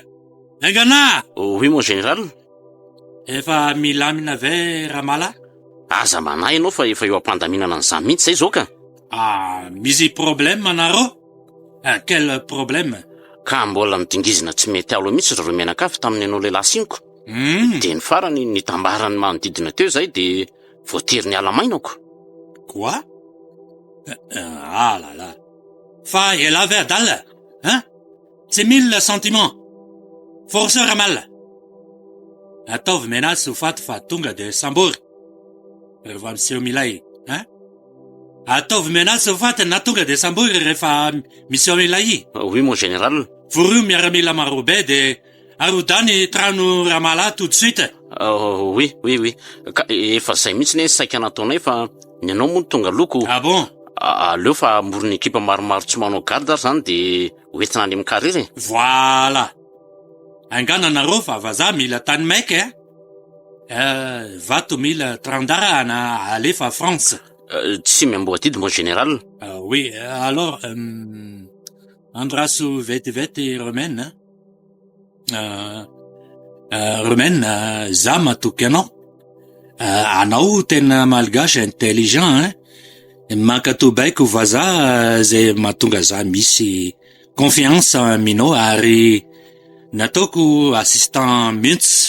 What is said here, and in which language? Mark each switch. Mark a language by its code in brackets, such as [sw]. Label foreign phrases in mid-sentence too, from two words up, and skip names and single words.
[mg] Aingana! [fr] Oui, mon général. [mg] Efa milamina ve Ramala? Aza manahy ianao fa efa eo am-pandaminana an'izany mihitsy zay zao ka. Misy problème anareo? [fr] Quel problème? [mg] Ka mbola nidingizina tsy mety alo mihitsy ry Menakavy tamin'ny anao lehilahy siniko. Dia ny farany nitambarany manodidina teo zay dia voatery ny alamainako. [fr] Quoi? Ah là là. [mg] Fa ela ve adala? Tsy [fr] mille sentiments. Forceur Ramala. [mg] Ataovy menatsy ho faty fa tonga dia sambory. Rehefa miseho milay. Ataovy menatsy ho faty na tonga dia sambory rehefa miseho milay. [fr] Oui, mon général. [mg] Voroio miaramila marobe dia arodany trano Ramala [fr] tout de suite. Oui. [mg] Ka efa zay mihitsy ne saika nataonay fa ny anao moa tonga loko. [fr] Ah bon? [mg] Aleo fa morony ekipa maromaro tsy manao garde ary zany de hoentina any amin'ny carrière. [fr] Voilà. [mg] Angana nareo fa vazaha mila tany maika, vato mila trandarana alefa France. Tsy miamboatidy [fr] mon général. Oui, alors, [mg] andraso vetivety romaine, romaine, za matoky anao. Anao tena malgasy intelligent, mankatobaiko vazaha zay mahatonga za misy confiance aminao ary nataoko assistant mihitsy.